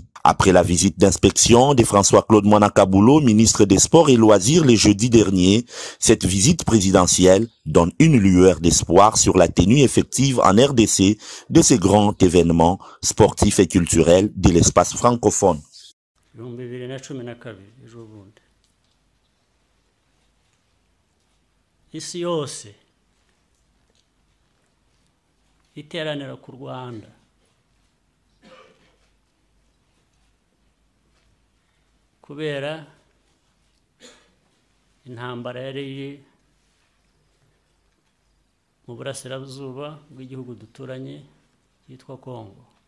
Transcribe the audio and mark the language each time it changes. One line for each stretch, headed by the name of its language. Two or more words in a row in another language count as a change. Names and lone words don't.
French: Après la visite d'inspection de François-Claude Mwana Kaboulou, ministre des Sports et Loisirs, le jeudi dernier, cette visite présidentielle donne une lueur d'espoir sur la tenue effective en RDC de ces grands événements sportifs et culturels de l'espace francophone.
Kinyarwanda: Isi yose iteranira ku Rwanda kubera intambara yari iri mu burasirazuba bw'igihugu duturanye cyitwa Congo.